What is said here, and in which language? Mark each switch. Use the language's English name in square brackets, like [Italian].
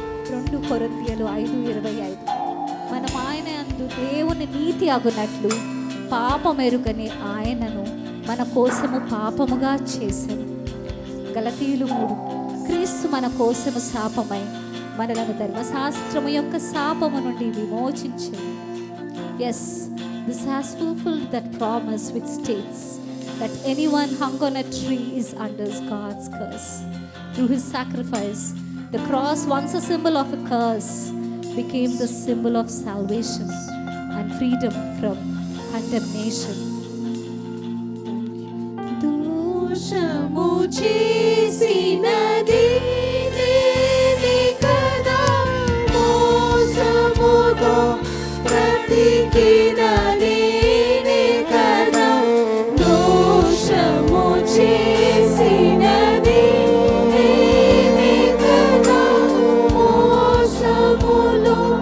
[Telugu] 2 కొరింథీయులు 5:25. మనం ఆయన యందు దేవుని నీతి అగునట్లు పాపమెరుగని ఆయనను మన కోసము పాపముగా చేశాను. గలతీయులు 3. క్రీస్తు మన కోసము శాపమై మనలను ధర్మశాస్త్రము యొక్క శాపము నుండి విమోచించాడు. [English] Yes, this has fulfilled that promise which states that anyone hung on a tree is under God's curse. Through his sacrifice, the cross, once a symbol of a curse, became the symbol of salvation and freedom from condemnation. [Telugu] దోషము చేసినది నేనే కదా, మోసముతో బ్రతికిన నేనే కదా. దోషము చేసినది నేనే కదా, మోసములో